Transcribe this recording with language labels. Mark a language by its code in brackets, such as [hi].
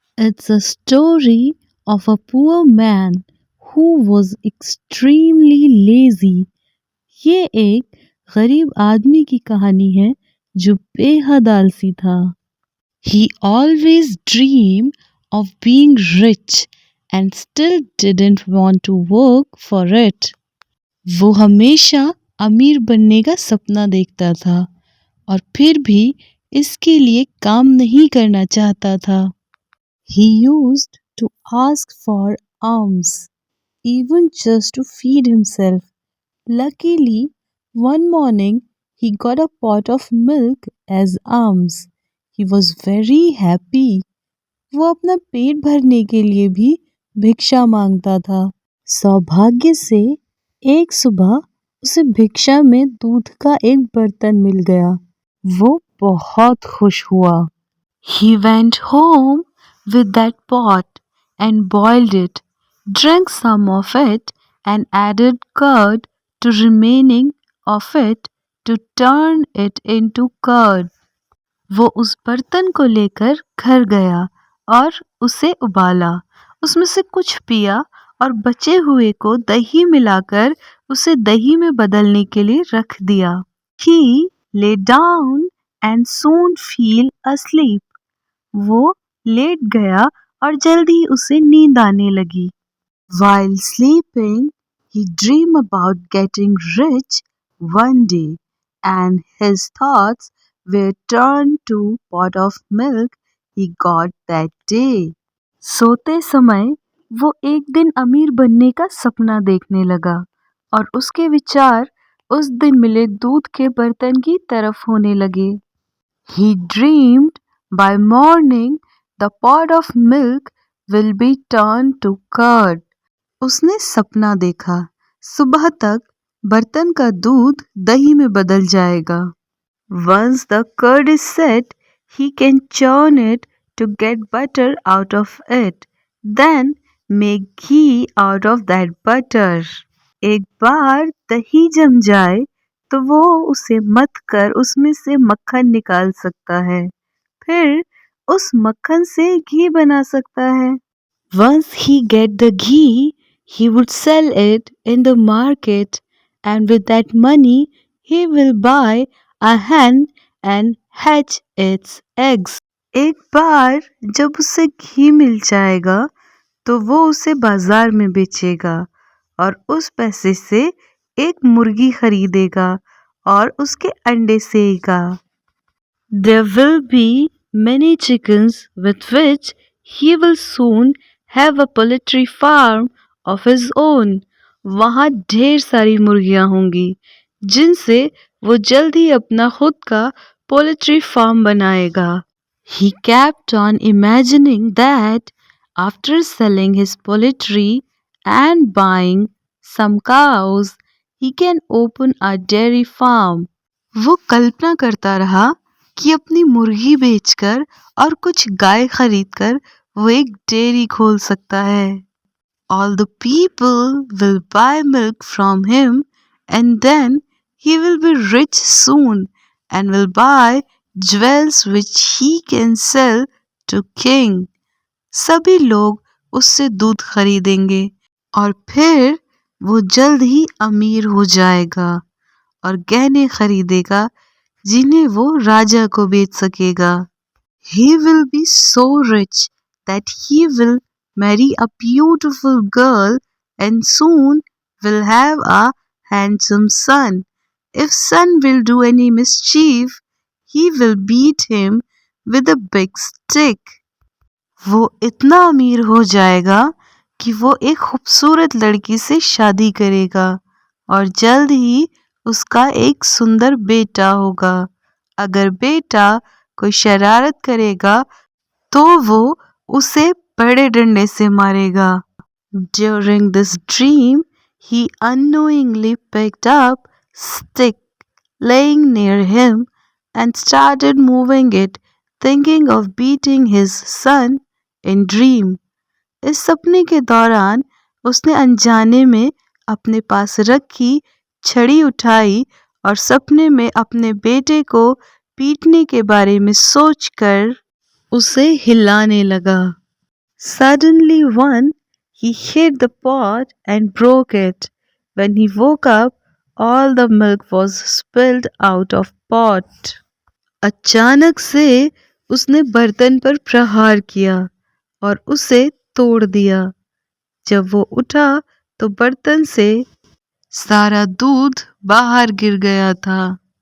[en] It's a story of a poor man who was extremely lazy. [hi] ये एक गरीब आदमी की कहानी है जो बेहद आलसी था. [en] He always dreamed of being rich and still didn't want to work for it. [hi] वो हमेशा अमीर बनने का सपना देखता था और फिर भी इसके लिए काम नहीं करना चाहता था. [en] He used to ask for alms, even just to feed himself. Luckily, one morning he got a pot of milk as alms. He was very happy. [hi] वो अपना पेट भरने के लिए भी भिक्षा मांगता था. सौभाग्य से एक सुबह उसे भिक्षा में दूध का एक बर्तन मिल गया. वो बहुत खुश हुआ. [en] He went home with that pot and boiled it, drank some of it and added curd to remaining of it to turn it into curd. [hi] वो उस बर्तन को लेकर घर गया और उसे उबाला. उसमें से कुछ पिया और बचे हुए को दही मिलाकर उसे दही में बदलने के लिए रख दिया. [en] He lay down and soon fell asleep. [hi] वो लेट गया और जल्दी उसे नींद आने लगी. [en] While sleeping, he dreamed about getting rich one day, and his thoughts were turned to pot of milk he got that day. [hi] सोते समय वो एक दिन अमीर बनने का सपना देखने लगा और उसके विचार उस दिन मिले दूध के बर्तन की तरफ होने लगे. [en] He dreamed by morning the pot of milk will be turned to curd. [hi] उसने सपना देखा सुबह तक बर्तन का दूध दही में बदल जाएगा. [en] Once the curd is set, he can churn it to get butter out of it, then make ghee out of that butter. [hi] एक बार दही जम जाए तो वो उसे मथ कर उसमें से मक्खन निकाल सकता है. फिर उस मक्खन से घी बना सकता है. [en] Once he get the ghee, he would sell it in the market, and with that money he will buy a hen and hatch its eggs. [hi] एक बार जब उसे घी मिल जाएगा तो वो उसे बाजार में बेचेगा और उस पैसे से एक मुर्गी खरीदेगा और उसके अंडे सेएगा. [en] There will be many chickens with which he will soon have a poultry farm of his own. [hi] वहाँ ढेर सारी मुर्गियाँ होंगी जिनसे वो जल्द ही अपना खुद का पोल्ट्री फार्म बनाएगा. [en] He kept on imagining that after selling his poultry and buying some cows, he can open a dairy farm. [hi] वो कल्पना करता रहा कि अपनी मुर्गी बेचकर और कुछ गाय खरीदकर वो एक डेयरी खोल सकता है. [en] All the people will buy milk from him and then he will be rich soon and will buy jewels which he can sell to king. [hi] सभी लोग उससे दूध खरीदेंगे और फिर वो जल्द ही अमीर हो जाएगा और गहने खरीदेगा जिन्हें वो राजा को बेच सकेगा. [en] He will be so rich that he will marry a beautiful girl and soon will have a handsome son. If son will do any mischief, he will beat him with a big stick. [hi] वो इतना अमीर हो जाएगा कि वो एक खूबसूरत लड़की से शादी करेगा और जल्द ही उसका एक सुंदर बेटा होगा. अगर बेटा कोई शरारत करेगा तो वो उसे बड़े डंडे से मारेगा. [en] During this dream, he unknowingly picked up stick laying near him and started moving it, thinking of beating his son in dream. [hi] इस सपने के दौरान उसने अनजाने में अपने पास रखी छड़ी उठाई और सपने में अपने बेटे को पीटने के बारे में सोचकर उसे हिलाने लगा. [en] Suddenly one, he hit the pot and broke it. When he woke up, all the milk was spilled out of pot. [hi] अचानक से उसने बर्तन पर प्रहार किया और उसे तोड़ दिया। जब वो उठा तो बर्तन से सारा दूध बाहर गिर गया था।